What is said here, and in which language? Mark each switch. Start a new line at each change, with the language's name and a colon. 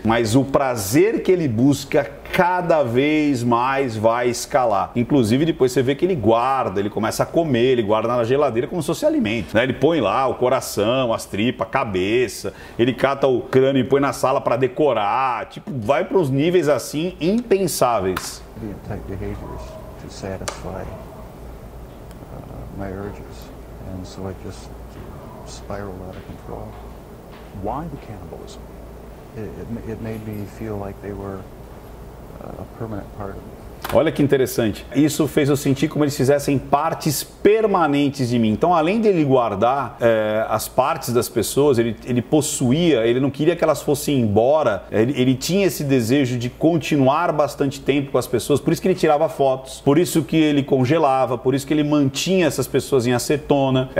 Portuguese: Mas o prazer que ele busca cada vez mais vai escalar. Inclusive depois você vê que ele guarda, ele começa a comer, ele guarda na geladeira como se fosse alimento, né? Ele põe lá o coração, as tripas, a cabeça, ele cata o crânio e põe na sala para decorar, tipo, vai para os níveis assim impensáveis.
English: Type behaviors to satisfy my urges, and so it just spiraled out of control. Why the cannibalism? It made me feel like they were a permanent part of me.
Portuguese: Olha que interessante. Isso fez eu sentir como eles fizessem partes permanentes de mim. Então, além dele guardar as partes das pessoas, ele possuía, ele não queria que elas fossem embora. Ele tinha esse desejo de continuar bastante tempo com as pessoas. Por isso que ele tirava fotos, por isso que ele congelava, por isso que ele mantinha essas pessoas em acetona.